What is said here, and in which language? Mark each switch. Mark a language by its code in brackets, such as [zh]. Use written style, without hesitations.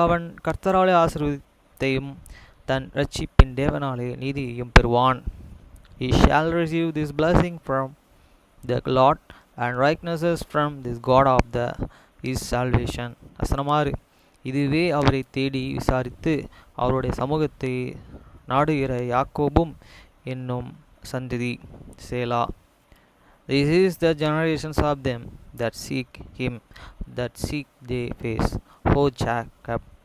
[ta] அவன் கர்த்தராலே ஆசீர்வாதத்தையும் தன் இரட்சிப்பின் தேவனாலே நீதியையும் பெறுவான். [en] He shall receive this blessing from the Lord and righteousness from this God of his salvation. [ta] வசனம் 6. இதுவே அவரை தேடி விசாரித்து அவருடைய சமூகத்தை நாடுகிற யாக்கோபும் என்னும் சந்ததி. சேலா. [en] This is the generations of them that seek him, that seek their face, O Jacob.